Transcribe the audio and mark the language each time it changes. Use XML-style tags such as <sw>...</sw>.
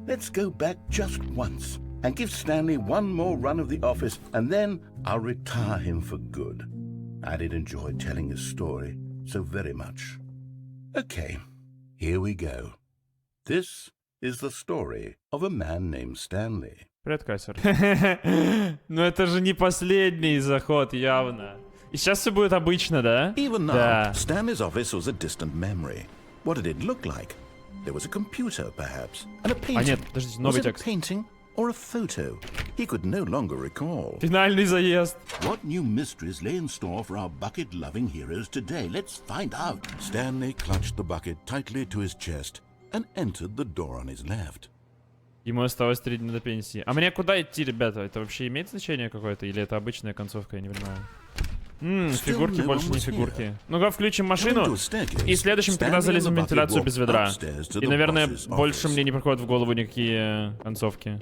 <en>Let's go back just once and give Stanley one more run of the office, and then I'll retire him for good. I did enjoy telling his story so very much. Okay, here we go. This is the story of a man named Stanley.</en> <ru>Привет, Кайсер. Ну это же не последний заход, явно. И сейчас все будет обычно, да?</ru> <en>Even now,</en> <ru>Да.</ru> <en>Stanley's office was a distant memory. What did it look like? There was a computer, perhaps, and a painting.</en> <ru>А нет, подождите,</ru> <en>Was</en> <ru>новый</ru> <en>it a</en> <ru>текст.</ru> <en>painting or a photo? He could no longer recall.</en> <ru>Финальный заезд.</ru> <en>What new mysteries lay in store for our bucket-loving heroes today? Let's find out. Stanley clutched the bucket tightly to his chest and entered the door on his left.</en> <ru>Ему осталось 3 дня до пенсии. А мне куда идти, ребята? Это вообще имеет значение какое-то? Или это обычная концовка, я не понимаю. Фигурки больше не фигурки. Ну-ка, включим машину. И следующим тогда залезем в вентиляцию без ведра. И, наверное, больше мне не приходят в голову никакие концовки.</ru>